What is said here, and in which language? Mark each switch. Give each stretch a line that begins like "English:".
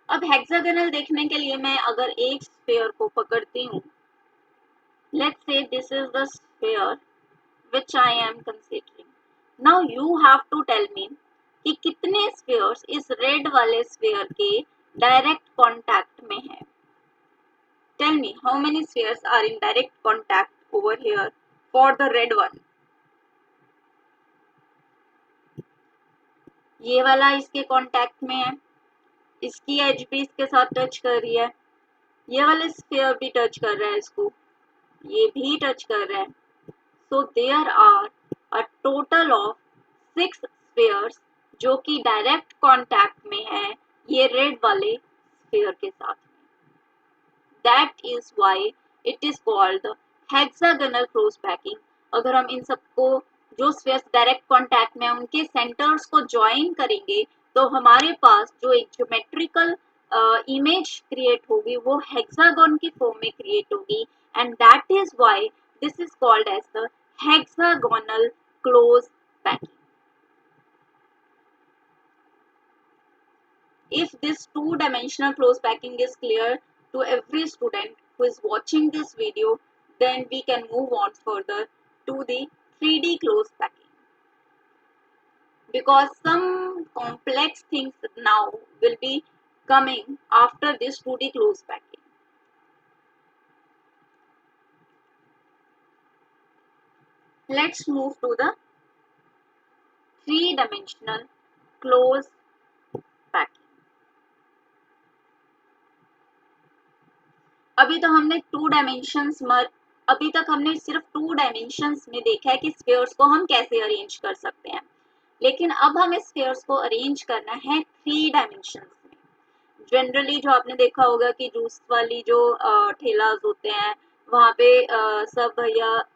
Hindi: अब हेक्सागोनल देखने के लिए मैं अगर एक स्फीयर को पकड़ती हूँ,
English: let's say this is the sphere which I am considering. Now you have to tell me
Hindi: कि कितने स्फीयर्स इस रेड वाले स्फीयर के डायरेक्ट कांटेक्ट में है.
English: Tell me how many spheres are in direct contact over here for the red one.
Hindi: ये वाला इसके कांटेक्ट में है, इसकी एज भी इसके साथ टच कर रही है, ये वाला स्फीयर भी टच कर रहा है इसको, ये भी टच कर रहा है.
English: so there are a total of 6 spheres
Hindi: जो कि डायरेक्ट कांटेक्ट में है ये रेड वाले स्फीयर के साथ.
English: That is why it is called the hexagonal close packing.
Hindi: अगर हम इन सबको जो स्फीयर्स डायरेक्ट कांटेक्ट में उनके सेंटर्स को ज्वाइन करेंगे तो हमारे पास जो एक ज्योमेट्रिकल इमेज क्रिएट होगी वो हेक्सागोन की फॉर्म में क्रिएट होगी,
English: And that is why this is called as the hexagonal close packing. If this two-dimensional close packing is clear to every student who is watching this video, then we can move on further to the 3D close packing. Because some complex things now will be coming after this 2D close packing. Let's move to the 3-dimensional close packing.
Hindi: अभी तो हमने अभी तक हमने सिर्फ 2 dimensions में देखा है कि स्फीयर्स को हम कैसे अरेंज कर सकते हैं, लेकिन अब हमें स्फीयर्स को अरेंज करना है 3 डायमेंशंस में. जनरली जो आपने देखा होगा कि जूस वाली जो ठेलास होते हैं वहाँ पे सब भैया